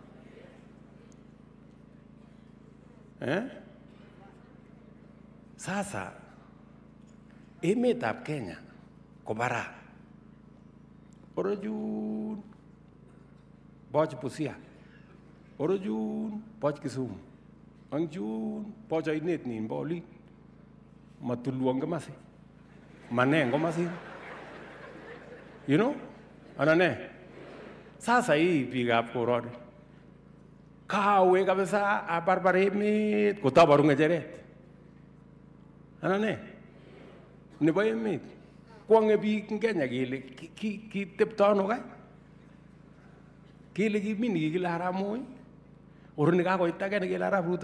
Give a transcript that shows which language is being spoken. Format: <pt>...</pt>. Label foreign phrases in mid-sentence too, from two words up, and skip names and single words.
<kln>Sasa emetab Kenya ko bara. Orojun boch Busia. Orojun boch Kisumu. Angjun boch ainet nin boli. Matulwang kamasi. Maneng kamasi.</kln> <en>You know?</en> <kln>Anane?</kln> <sw>Sasa hii</sw> <kln>biikab koroni. Kawe kabisa abarbar emet kotabaru ng'echeret. Anane? Nebo emet. Kwang'e biik eng Kenya kele kitepto ano kai? Kele kimi nikikile Arap Moi. Oroni kakoit age nekele Arap Ruto.</kln>